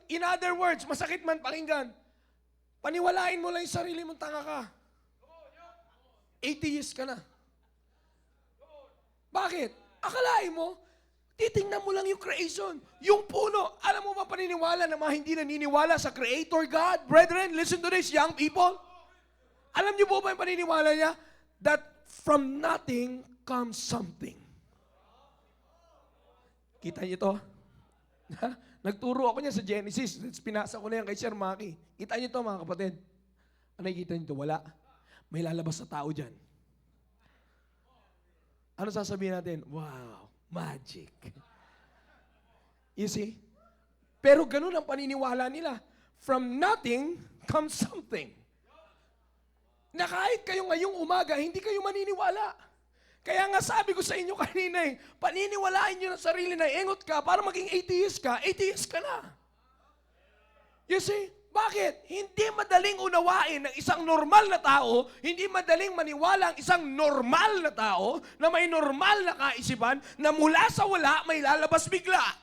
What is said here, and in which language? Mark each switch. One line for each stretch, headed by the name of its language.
English: In other words,
Filipino: masakit man pakinggan, paniwalain mo lang yung sarili mong tanga ka. Atheist ka na. Bakit? Akalain mo, titingnan mo lang yung creation. Yung puno, alam mo ba paniniwala na mga hindi naniniwala sa Creator God?
English: Brethren, listen to this, young people.
Filipino: Alam niyo po ba yung paniniwala niya?
English: That from nothing comes something.
Filipino: Kita niyo to? Nagturo ako niya sa Genesis. Pinasa ko na yan kay Sir Maki. Kita niyo to, mga kapatid. Ano nakikita niyo to? Wala. May lalabas na tao dyan. Ano sasabihin natin? Wow, magic.
English: You see?
Filipino: Pero ganun ang paniniwala nila.
English: From nothing comes something.
Filipino: Na kahit kayo ngayong umaga, hindi kayo maniniwala. Kaya nga sabi ko sa inyo kanina paniniwalain nyo na sarili na engot ka para maging atheist ka na.
English: You see?
Filipino: Bakit? Hindi madaling unawain ng isang normal na tao, hindi madaling maniwala ang isang normal na tao na may normal na kaisipan na mula sa wala may lalabas bigla.